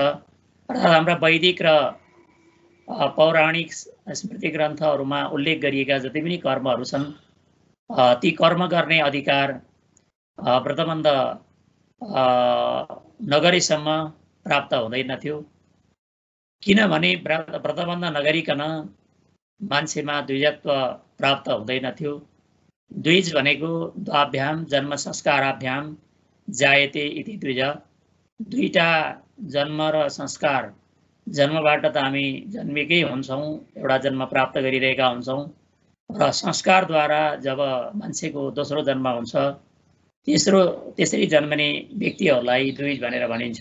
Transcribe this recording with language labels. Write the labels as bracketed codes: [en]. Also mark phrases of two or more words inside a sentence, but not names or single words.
[ne] अर्थात् हाम्रा वैदिक र पौराणिक स्मृति ग्रन्थहरूमा उल्लेख गरिएका जति पनि कर्महरू छन्, ती कर्म गर्ने अधिकार व्रतबन्ध नगरेसम्म प्राप्त हुँदैनथ्यो। किनभने व्रतबन्ध नगरिकन मान्छेमा द्विजत्व प्राप्त हुँदैनथ्यो। द्विज भनेको [sa] द्वाभ्याम जन्म संस्काराभ्याम जायते इति द्विज। [ne] दुईटा जन्म र संस्कार, जन्मबाट त हामी जन्मेकै हुन्छौँ, एउटा जन्म प्राप्त गरिरहेका हुन्छौँ र संस्कारद्वारा जब मान्छेको दोस्रो जन्म हुन्छ त्यसरी जन्मने व्यक्तिहरूलाई द्विज भनेर भनिन्छ।